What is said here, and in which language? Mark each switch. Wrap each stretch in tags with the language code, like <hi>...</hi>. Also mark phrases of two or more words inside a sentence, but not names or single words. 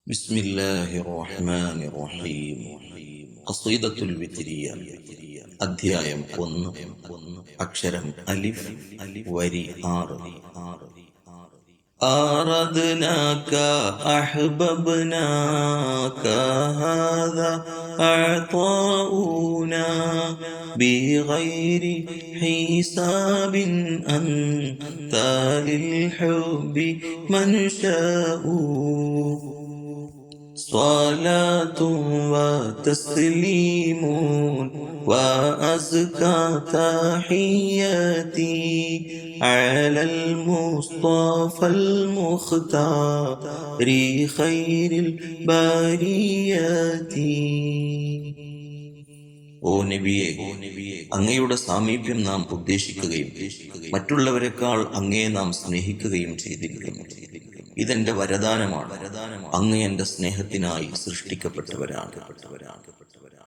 <ar>بسم الله الرحمن الرحيم قصيدة الوترية</ar> <ml>അധ്യായം 1 അക്ഷരം അലിഫ് വരി 6</ml> <ar>آردناك أحببناك هذا أعطاؤنا بغير حساب أنت للحب منشأ صلاة وتسليم وأزكى تحياتي على المصطفى المختار خير البريات.</ar> <ml>ഓ നബിയെ, അങ്ങയുടെ സാമീപ്യം നാം ഉദ്ദേശിക്കുകയും മറ്റുള്ളവരെക്കാൾ അങ്ങയെ നാം സ്നേഹിക്കുകയും ചെയ്തിരിക്കുന്നു. ഇതെന്റെ വരദാനമാണ്. അങ്ങ് എന്റെ സ്നേഹത്തിനായി സൃഷ്ടിക്കപ്പെട്ടവരാണ്.</ml>